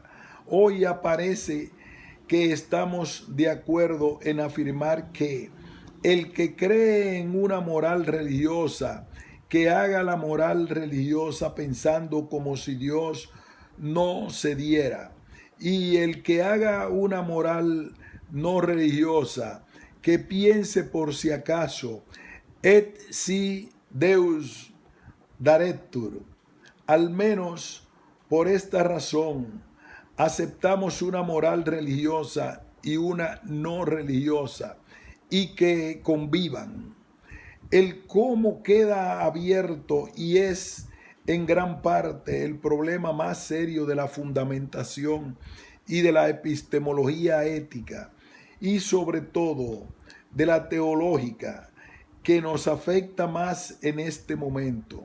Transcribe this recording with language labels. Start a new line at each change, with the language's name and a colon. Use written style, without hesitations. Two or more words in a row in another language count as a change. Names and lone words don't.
Spanish: Hoy aparece que estamos de acuerdo en afirmar que el que cree en una moral religiosa, que haga la moral religiosa pensando como si Dios no se diera, y el que haga una moral no religiosa, que piense por si acaso,
Latin: et si Deus daretur.
Spanish: Al menos por esta razón aceptamos una moral religiosa y una no religiosa y que convivan. El cómo queda abierto y es en gran parte el problema más serio de la fundamentación y de la epistemología ética y sobre todo de la teológica que nos afecta más en este momento.